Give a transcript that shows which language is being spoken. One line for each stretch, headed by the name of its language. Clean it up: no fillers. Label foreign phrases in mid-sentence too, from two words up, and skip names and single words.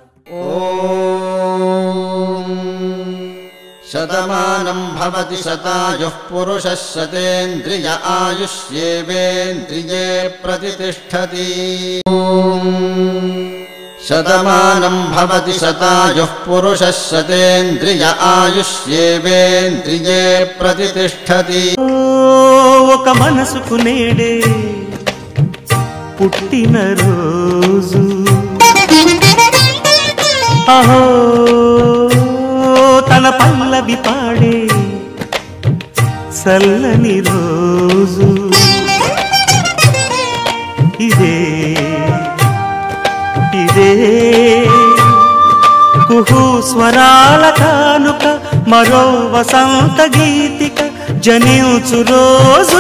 Sanskrit: शतमानं भवति शतायुः पुरुषः शतेन्द्रिय आयुष्येवेन्द्रिये प्रतिष्ठति। शतमानं भवति शतायुः पुरुषः शतेन्द्रिय आयुष्येवेन्द्रिये प्रतिष्ठति।
Telugu: ఒక మనసుకు నేడే పుట్టిన రోజు అహో తన పల్లవి పాడే చల్లని రోజు ఇదే ఇదే కుహు స్వరాల కానుక మరో వసంత గీతిక జనించు రోజు